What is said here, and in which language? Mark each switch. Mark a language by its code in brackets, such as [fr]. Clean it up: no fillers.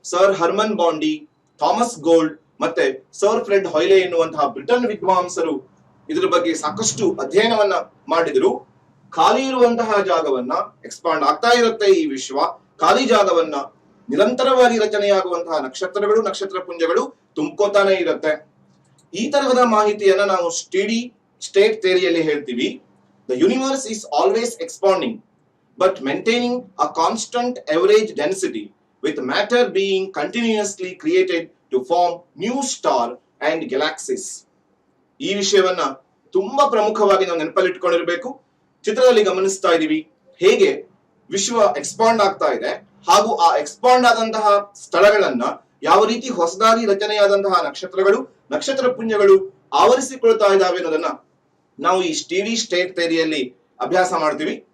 [kn] Sir Harman ಬಾಂಡಿ, Thomas gold ಮತ್ತೆ sir Fred ಹಾಯ್ಲೆ ಎನ್ನುವಂತಹ Britain ವಿದ್ವಾಂಸರು ಇದ್ರ ಬಗ್ಗೆ ಸಾಕಷ್ಟು ಅಧ್ಯಯನವನ್ನ ಮಾಡಿದ್ರು. ಖಾಲಿ ಇರುವಂತಹ ಜಾಗವನ್ನ, ಎಕ್ಸ್ಪಾಂಡ್ ಆಗ್ತಾ ಇರುತ್ತೆ ಈ ವಿಶ್ವ, ಖಾಲಿ ಜಾಗವನ್ನ ನಿರಂತರವಾಗಿ ರಚನೆಯಾಗುವಂತಹ ನಕ್ಷತ್ರಗಳು, ನಕ್ಷತ್ರ ಪುಂಜಗಳು ತುಂಬ್ಕೋತಾನೆ ಇರುತ್ತೆ. ಈ ತರಹದ ಮಾಹಿತಿಯನ್ನ ನಾವು ಸ್ಟಡಿ ಸ್ಟೇಟ್ ಥಿಯರಿಯಲ್ಲಿ ಹೇಳ್ತೀವಿ. [en] The universe is always expanding but maintaining a constant average density with matter being continuously created to form new star and galaxies. [kn] ಈ ವಿಷಯವನ್ನ ತುಂಬಾ ಪ್ರಮುಖವಾಗಿ ನಾವು ನೆನಪಲ್ಲಿಟ್ಕೊಂಡಿರ್ಬೇಕು. ಚಿತ್ರದಲ್ಲಿ ಗಮನಿಸ್ತಾ ಇದೀವಿ ಹೇಗೆ ವಿಶ್ವ ಎಕ್ಸ್ಪಾಂಡ್ ಆಗ್ತಾ ಇದೆ, ಹಾಗೂ ಆ ಎಕ್ಸ್ಪಾಂಡ್ ಆದಂತಹ ಸ್ಥಳಗಳನ್ನ ಯಾವ ರೀತಿ ಹೊಸದಾಗಿ ರಚನೆಯಾದಂತಹ ನಕ್ಷತ್ರಗಳು, ನಕ್ಷತ್ರ ಪುಂಜಗಳು ಆವರಿಸಿಕೊಳ್ತಾ ಇದ್ದಾವೆ ಅನ್ನೋದನ್ನ ನಾವು ಈ ಸ್ಟಡಿ ಸ್ಟೇಟ್ ಥಿಯರಿಯಲ್ಲಿ ಅಭ್ಯಾಸ ಮಾಡ್ತೀವಿ.